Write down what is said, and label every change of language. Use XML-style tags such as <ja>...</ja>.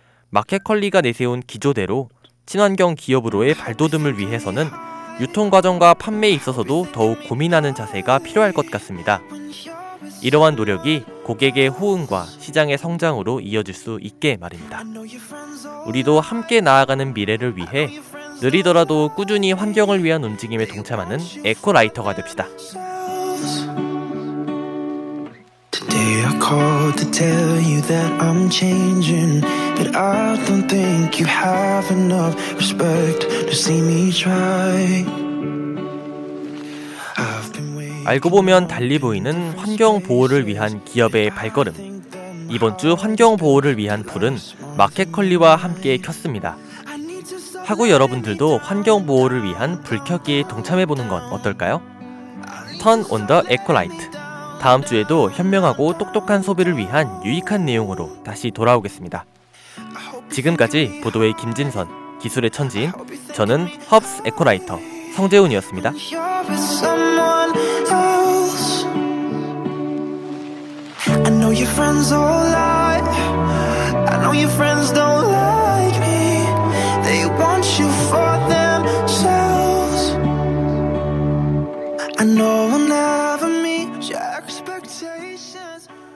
<ko>마켓컬리가 내세운 기조대로 친환경 기업으로의 발돋움을 위해서는 유통과정과 판매에 있어서도 더욱 고민하는 자세가 필요할 것 같습니다. 이러한 노력이 고객의 호응과 시장의 성장으로 이어질 수 있게 말입니다. 우리도 함께 나아가는 미래를 위해 느리더라도 꾸준히 환경을 위한 움직임에 동참하는 에코라이터가 됩시다.</ko> <en>Today I called to tell you that I'm changing But I don't think you have enough respect to see me try</en> <ko>알고 보면 달리 보이는 환경 보호를 위한 기업의 발걸음. 이번 주 환경 보호를 위한 불은 마켓컬리와 함께 켰습니다. 하고 여러분들도 환경 보호를 위한 불 켜기에 동참해보는 건 어떨까요?</ko> <en>Turn on the Eco Light.</en> <ko>다음 주에도 현명하고 똑똑한 소비를 위한 유익한 내용으로 다시 돌아오겠습니다. 지금까지 보도의 김진선, 기술의 천지인, 저는 허브스 에코라이터 성재훈이었습니다.</ko> <en>You're with someone else. know your friends all lie. I know your friends don't like me. They want you for themselves. I know we'll never meet your expectations.</en>